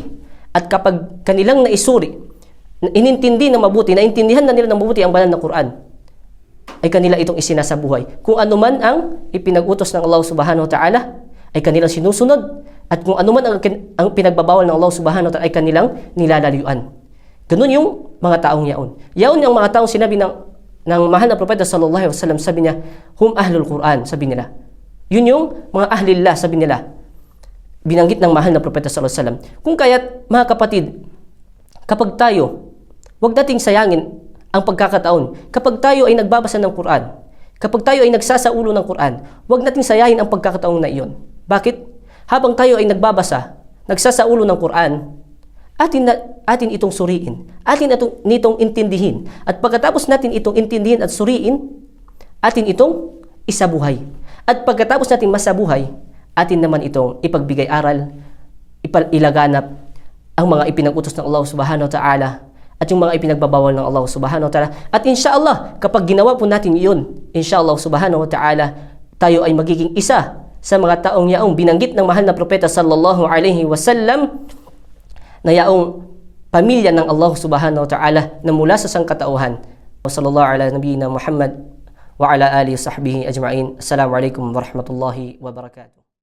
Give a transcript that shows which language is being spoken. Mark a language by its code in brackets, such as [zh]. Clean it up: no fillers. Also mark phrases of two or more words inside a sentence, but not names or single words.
[tl] At kapag kanilang naisuri, inintindi ng mabuti, naintindihan na nila ng mabuti ang banal na Quran, ay kanila itong isinasabuhay. Kung anuman ang ipinag-utos ng Allah [ar] سبحانه وتعالى, [tl] ay kanilang sinusunod. At kung anuman ang pinagbabawal ng Allah [ar] سبحانه وتعالى, [tl] ay kanilang nilalayuan. Ganun yung mga taong yaon. Yaon yung mga taong sinabi ng mahal na propeta [ar] صلى الله عليه وسلم, [tl] sabi niya, [ar] هم أهل القرآن, [tl] sabi nila. Yun yung mga ahlillah, sabi nila. Binanggit ng mahal na propeta [ar] صلى الله عليه وسلم. [tl] Kung kaya't, mga kapatid, kapag tayo, huwag nating sayangin ang pagkakataon. Kapag tayo ay nagbabasa ng Quran, kapag tayo ay nagsasaulo ng Quran, huwag nating sayahin ang pagkakataon na iyon. Bakit? habang tayo ay nagbabasa, nagsasaulo ng Quran, atin itong suriin, nitong intindihin. At pagkatapos natin itong intindihin at suriin, atin itong isabuhay. At pagkatapos natin masabuhay, atin naman itong ipagbigay aral, ilaganap ang mga ipinag-utos ng Allah [ar] سبحانه وتعالى [tl] at yung mga ipinagbabawal ng Allah [ar] سبحانه وتعالى. [tl] At inshallah, kapag ginawa po natin iyon, [ar] إن شاء الله سبحانه وتعالى, [tl] tayo ay magiging isa sa mga taong yaong binanggit ng mahal na propeta [ar] صلى الله عليه وسلم [tl] na yaong pamilya ng Allah [ar] سبحانه وتعالى [tl] na mula sa sangkatauhan. [ar] صلى الله على نبينا محمد وعلى آله وصحبه أجمعين. السلام عليكم ورحمة الله وبركاته.